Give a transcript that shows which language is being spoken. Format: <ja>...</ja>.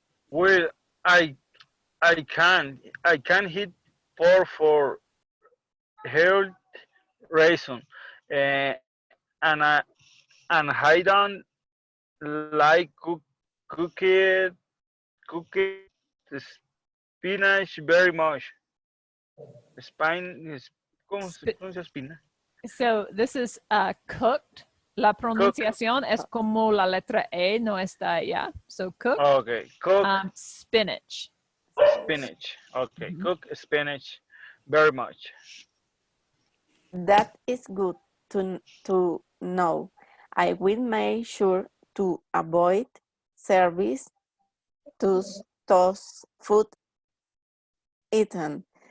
<en>Well, I can hit for health reason, and I don't like cooked cooked spinach very much.</en> <es>¿Cómo se pronuncia spinach?</es> <en>So this is cooked.</en> <es>La</es> <en>Cook.</en> <es>pronunciación es como la letra E no está allá.</es> <en>So cooked. Okay, cook Spinach. spinach. Okay, cook spinach very much. That is good to know. I will make sure to avoid service to those food eaten.</en>